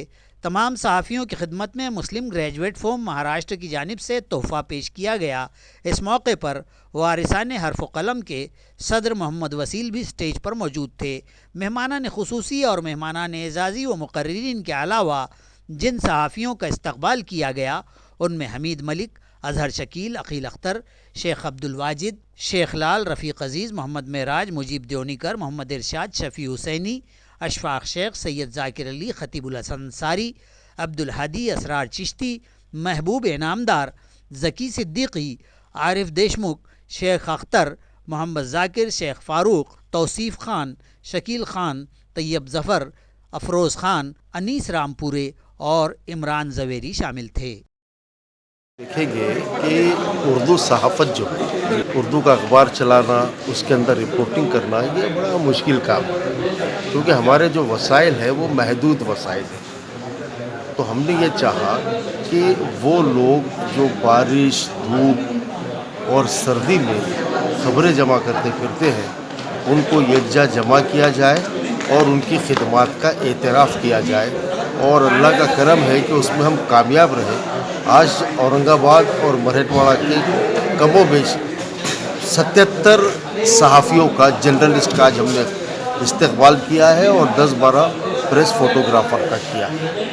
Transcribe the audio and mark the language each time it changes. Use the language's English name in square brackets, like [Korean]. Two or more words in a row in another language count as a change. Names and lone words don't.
[Urdu] تمام صحافیوں کی خدمت میں مسلم گریجویٹ فورم مہاراشٹر کی جانب سے تحفہ پیش کیا گیا. اس موقع پر وارثان حرف قلم کے صدر محمد وسیل بھی اسٹیج پر موجود تھے. مہمانان خصوصی اور مہمانان اعزازی و مقررین کے علاوہ جن صحافیوں کا استقبال کیا گیا ان میں حمید ملک، اظہر शकील, अकील अख्तर, शेख अब्दुल वाजिद, शेख लाल, रफ़ीक़ अज़ीज़, मोहम्मद मेराज, मुजीब देवनीकर, मोहम्मद इरशाद, शफ़ी हुसैनी, अशफाक शेख, सैयद ज़ाकिर अली, ख़तीबुल हसन अंसारी, अब्दुल हादी, असरार चिश्ती, महबूब इनामदार, ज़की सिद्दीकी, आरिफ देशमुख, शेख अख्तर, मोहम्मद ज़ाकिर, शेख फ़ारूक, तौसीफ़ ख़ान, शकील ख़ान, तैयब ज़फ़र, अफरोज़ ख़ान, انیس رامپورے اور عمران زویری شامل تھے. دیکھیں گے کہ اردو صحافت جو ہے، اردو کا اخبار چلانا، اس کے اندر رپورٹنگ کرنا، یہ بڑا مشکل کام ہے کیونکہ ہمارے جو وسائل ہے وہ محدود وسائل ہے. تو ہم نے یہ چاہا کہ وہ لوگ جو بارش، دھوپ اور سردی میں خبریں جمع کرتے پھرتے ہیں ان کو یکجا جمع کیا جائے اور ان کی خدمات کا اعتراف کیا جائے اور اللہ کا کرم ہے کہ اس میں ہم کامیاب رہے. آج اورنگ آباد اور مراٹھواڑہ کے کم و بیش 77 صحافیوں کا جرنلسٹ کا آج ہم نے استقبال کیا ہے اور 10-12 پریس فوٹوگرافر کا کیا ہے.